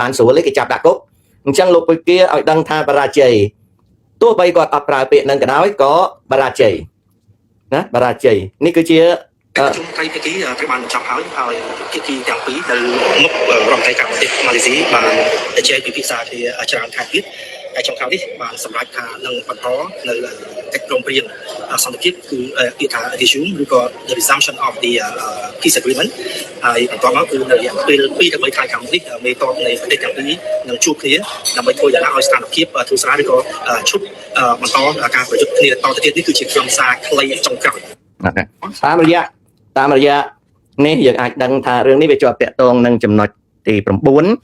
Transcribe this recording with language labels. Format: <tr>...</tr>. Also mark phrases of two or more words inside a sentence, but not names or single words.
<km>បានស្រួលទេគេចាប់ដាក់គុកអញ្ចឹងលោកពុយគាឲ្យដឹងថាបរាជ័យទោះបីគាត់អត់ប្រើពាក្យនឹងក៏ដោយក៏បរាជ័យណាបរាជ័យនេះគឺជាជុំត្រី ភាគីត្រូវបានបញ្ចប់ហើយភាគីទាំងពីរនៅមុខរដ្ឋមន្ត្រីការបរទេសម៉ាឡេស៊ីបានជជែកពិភាក្សាគ្នាច្រើនខែ ទៀតហើយចុងក្រោយនេះបានសម្រេចថានឹងបន្តនៅកិច្ចព្រមព្រៀងសន្តិភាពគឺពាក្យថា resume ឬក៏</km> <en>the resumption of the peace agreement</en> <km>ហើយបន្តមកគឺនៅរយៈពេល2ទៅ3ខែខាងមុខនេះមេតបនៃប្រទេសទាំងពីរនឹងជួបគ្នាដើម្បីធ្វើយ៉ាងណាឲ្យស្ថានភាពធូរស្រាលឬក៏ឈប់បន្តការប្រយុទ្ធគ្នាតទៅទៀតនេះគឺជាខ្លឹមសារខ្លីចុងក្រោយតាមរយៈនេះយើងអាចដឹងថារឿងនេះវាជាប់តាក់ទងនឹងចំណុចទី9</km>